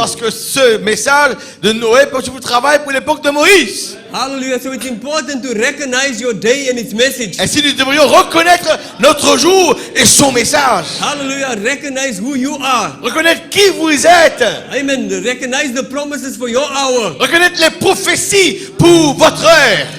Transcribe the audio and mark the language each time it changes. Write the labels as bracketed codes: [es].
[fr] Parce que ce message de Noé, parce que vous travaillez pour l'époque de Moïse. [en] Hallelujah. So it's important to recognize your day and its message. [fr] Ainsi, nous devrions reconnaître notre jour et son message. [en] Hallelujah. Recognize who you are. [fr] Reconnaître qui vous êtes. [en] Amen. Recognize the promises for your hour. [fr] Reconnaître les prophéties pour votre heure.